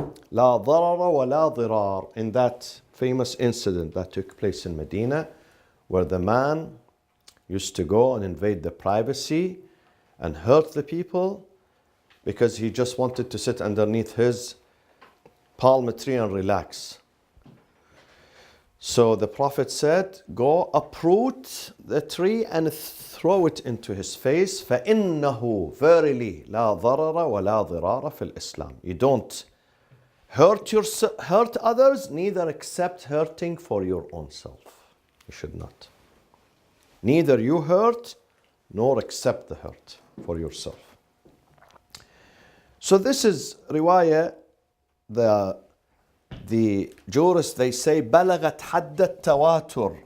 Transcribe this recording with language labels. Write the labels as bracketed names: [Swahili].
[English] La darara wa la dirar. In that famous incident that took place in Medina, where the man used to go and invade the privacy and hurt the people because he just wanted to sit underneath his palm tree and relax. So the Prophet said, go uproot the tree and throw it into his face. [Arabic] فَإِنَّهُ [English] Verily, [Arabic] لَا ضَرَرَ وَلَا ضِرَارَ فِي الْإِسْلَامِ. [English] You don't hurt others, neither accept hurting for your own self. You should not. Neither you hurt, nor accept the hurt for yourself. So this is riwayah, the jurists, they say, [Arabic] بلغت حد التواتر.